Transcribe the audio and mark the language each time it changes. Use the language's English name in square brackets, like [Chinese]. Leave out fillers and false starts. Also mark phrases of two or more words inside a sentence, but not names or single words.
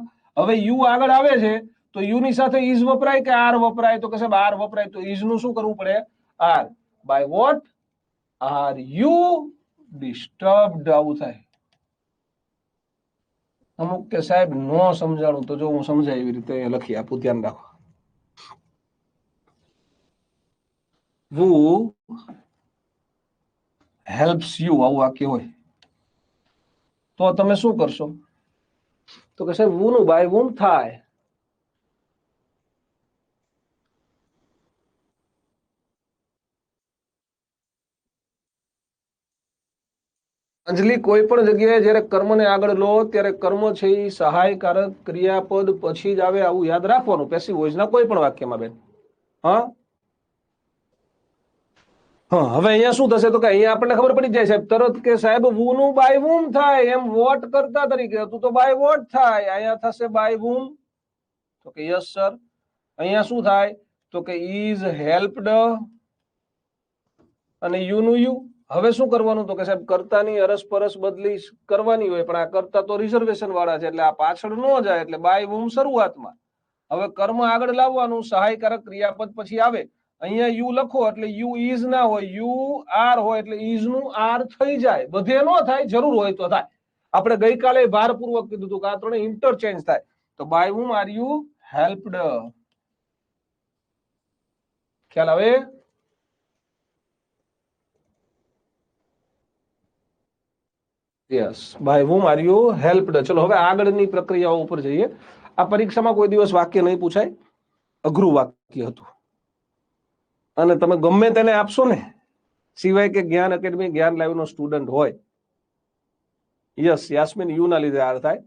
[Gujarati] હવે યુ આગળ આવે છે તો યુ ની સાથે ઇઝ વપરાય કે આર વપરાય? તો કે સાહેબ આર વપરાય. તો ઇઝ નું શું કરવું પડે? આર. [English] by what are you disturbed? [Gujarati] આવું થાય. અમુક કે સાહેબ નો સમજાણું, તો જો હું સમજાય એવી રીતે લખી આપું, ધ્યાન રાખો. [English] who helps you [Gujarati] આવું વાક્ય હોય તો તમે શું કરશો? તો કે સાહેબ who નું [English] by whom [Gujarati] થાય. અંજલિ, કોઈ પણ જગ્યાએ જ્યારે કર્મને આગળ લો ત્યારે કર્મ છે એ સહાયકારક ક્રિયાપદ પછી જ આવે, આવું યાદ રાખવાનું. [English] passive voice [Gujarati] ના કોઈ પણ વાક્યમાં બેન. હા હા. હવે અહીંયા શું થશે? તો કે અહીંયા આપણને ખબર પડી જાય સાહેબ તરત કે સાહેબ who નું [English] by whom [Gujarati] થાય. એમ વોટ કરતા તરીકે હતું તો [English] by what [Gujarati] થાય. અહીંયા થશે [English] by whom. [Gujarati] તો કે [English] yes sir. [Gujarati] અહીંયા શું થાય? તો કે [English] is helped [Gujarati] અને યુ નું યુ. હવે શું કરવાનું? તો કે સાહેબ કર્તાની અરસપરસ બદલી કરવાની હોય, પણ આ કર્તા તો રિઝર્વેશન વાળા છે એટલે આ પાછળ ન જાય. એટલે [English] by whom [Gujarati] શરૂઆતમાં. હવે કર્મ આગળ લાવવાનું, સહાયકારક ક્રિયાપદ પછી આવે. અહીંયા યુ લખો એટલે [English] you is [Gujarati] ના હોય, [English] you are [Gujarati] હોય એટલે ઇઝ નું આર થઈ જાય. બધે ન થાય, જરૂર હોય તો થાય. આપણે ગઈકાલે ભારપૂર્વક કીધું હતું કે આ ત્રણે ઇન્ટરચેન્જ થાય. [English] તો by whom are you helped? [Gujarati] ખ્યાલ આવે? [English] yes, by whom are you helped? [Gujarati] ચલો હવે આગળની પ્રક્રિયાઓ ઉપર જઈએ. આ પરીક્ષામાં કોઈ દિવસ વાક્ય નહીં પૂછાય, અઘરું વાક્ય હતું અને તમે ગમે તેને આપશો ને, સિવાય કે જ્ઞાન એકેડમી જ્ઞાન લાઈવ નો સ્ટુડન્ટ હોય. યસ યાસ્મીન, યુ ના લીધે આ થાય.